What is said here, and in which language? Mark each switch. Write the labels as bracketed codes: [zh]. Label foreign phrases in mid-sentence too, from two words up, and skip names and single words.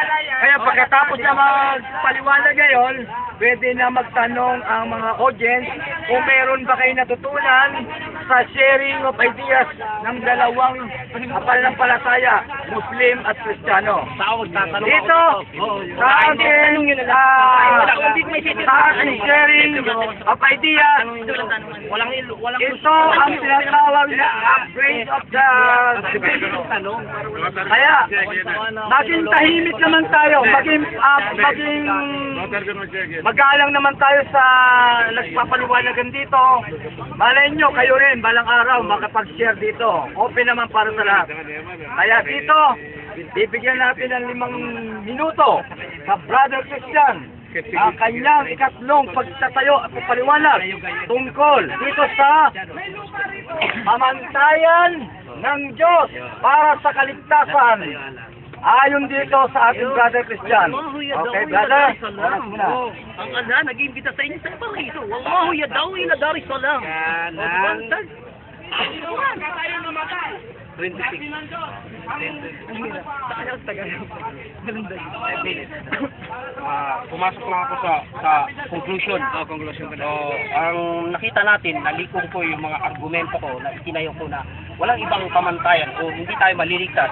[tl] Kaya pagkatapos na magpaliwanag ngayon, pwede na magtanong ang mga audience kung meron ba kayo natutunan sa [en] sharing of ideas [tl] ng dalawang apalampalataya, Muslim at Kristiyano. Dito, sa ating [en] sharing of ideas, [tl] ito ang tinatawag na [en] upgrade of the debate. [tl] Kaya, maging tahimik naman tayo, maging magalang naman tayo sa nagpapaliwanagan dito. Malay nyo, kayo rin, balang araw, makapag-share dito. Open naman para sa lahat. Kaya dito, bibigyan natin ng 5 minuto sa Brother Christian ang kanyang ikatlong pagtatayo at pagpaliwanag tungkol dito sa pamantayan ng Diyos para sa kaligtasan. Ayon dito sa ating Brother Christian. Okay, brother? Oras mo na. Ang Allah nag-imbita sa inyo sa paraiso. [ar] Wallahu yadaw ila Dar es Salaam. [tl] Kanan. 26. Pumasok lang ako sa conclusion. Conclusion ka na. Ang nakita natin, nalikong ko yung mga argumento ko na itinayo ko na walang ibang pamantayan o hindi tayo maliligtas.